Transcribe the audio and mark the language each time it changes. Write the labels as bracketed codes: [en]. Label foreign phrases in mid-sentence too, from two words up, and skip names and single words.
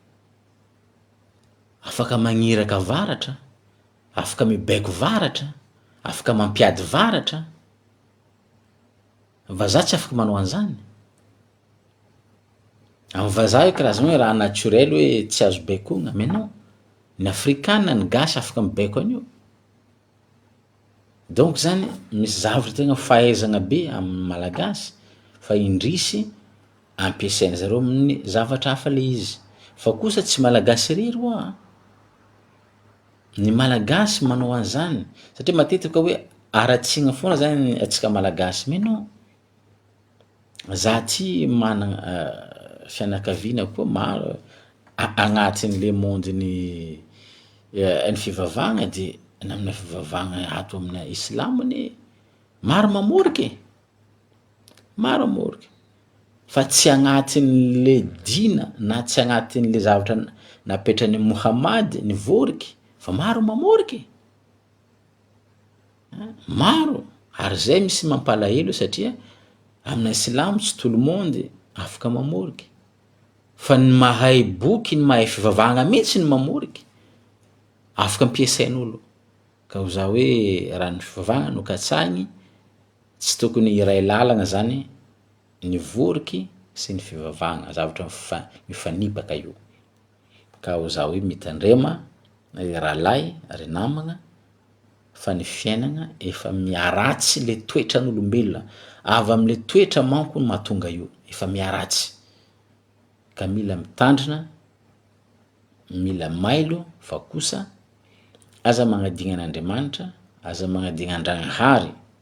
[mg] afaka magniraka varatra afaka mibaiko varatra afaka mampiady varatra vazaha tsy afaka manao an'izany amin'ny vazaha io karazana hoe raha naturel hoe tsy azo baikona [fr] mais non [mg] ny afrikana ny gasy afaka mibaiko an'io donc zany misy zavatra tegna fahaizagna be amin'ny malagasy fa indrisy ampiasaina zareo amin'ny zavatra hafa le izy fa kosa tsy malagasy rery oa ny malagasy manao an'izany satria matetika hoe aratsina foana zany atsika malagasy [fr] mais non [mg] za ty managna fianakaviana koa maro agnatin'le mondeny ny fivavahagna de namina fivavahagna ato amina islamony maro mamoriky fa tsy agnatin'le dina na tsy agnatin'le zavatra napetrany Mohamady ny voriky fa maro mamoriky maro ary zay misy mampalahelo satria amina islamo tsy tout [fr] le monde [mg] afaka mamoriky fa ny mahay boky ny mahay fivavahagna mihitsy ny mamoriky afaka ampiasain'olo ka ho za hoe raha ny fivavahagna no katsahigny tsy tokony iray lalagna zany ny voriky sy ny fivavahagna zavatra mifanipaka io ka ho za hoe mitandrema rahalahy ary namagna fa ny fiainagna efa miaratsy le toetran'olombelona avy am'le toetra manko no mahatonga io efa miaratsy ka mila mitandrina mila mailo fa kosa aza magnadigna an'Andriamanitra aza magnadigna Andragnahary